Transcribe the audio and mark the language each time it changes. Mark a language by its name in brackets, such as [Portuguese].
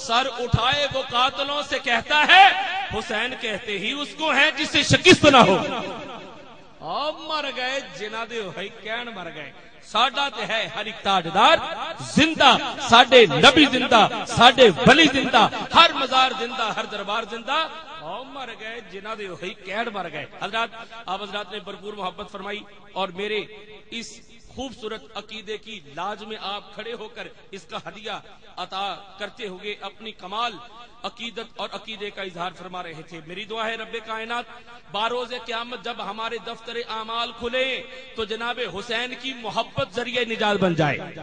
[Urdu] سر اٹھائے وہ قاتلوں سے کہتا ہے حسین کہتے ہی اس کو ہے جسے شکست نہ ہو. [Punjabi] اب مر گئے جنہ دے ہوئی کہن مر گئے. ساڈا تے ہے ہر ایک تاجدار زندہ, ساڈے نبی زندہ, ساڈے ولی زندہ, ہر مزار زندہ, ہر دربار زندہ. او مر گئے جنہ دے ہوئی کہن مر گئے. [Urdu] حضرات آپ حضرات نے بھرپور محبت فرمائی اور میرے اس خوبصورت عقیدے کی لاج میں آپ کھڑے ہو کر اس کا ہدیہ عطا کرتے ہوئے اپنی کمال عقیدت اور عقیدے کا اظہار فرما رہے تھے. میری دعا ہے رب کائنات باروز قیامت جب ہمارے دفتر اعمال کھلے تو جناب حسین کی محبت ذریعہ نجات بن جائے.